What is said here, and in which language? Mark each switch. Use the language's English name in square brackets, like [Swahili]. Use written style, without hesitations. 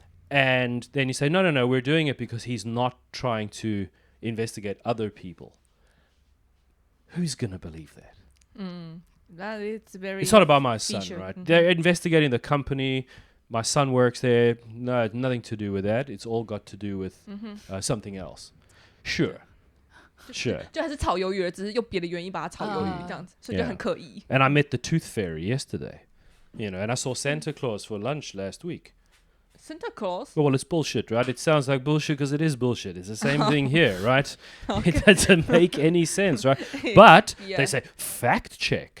[English] And then you say, no, we're doing it because he's not trying to investigate other people. Who's going to believe that? That it's very. It's not about my son, featured. right? They're investigating the company. My son works there. No, nothing to do with that. It's all got to do with something else. Sure. [Chinese] 就还是炒鱿鱼了，只是用别的原因把它炒鱿鱼这样子，所以就 [English] Yeah. [Chinese] 很刻意。 [English] And I met the tooth fairy yesterday. And I saw Santa Claus for lunch last week. Santa Claus. Well, it's bullshit, right? It sounds like bullshit because it is bullshit. It's the same thing here, right? It doesn't make any sense, right? But Yeah. they say fact check.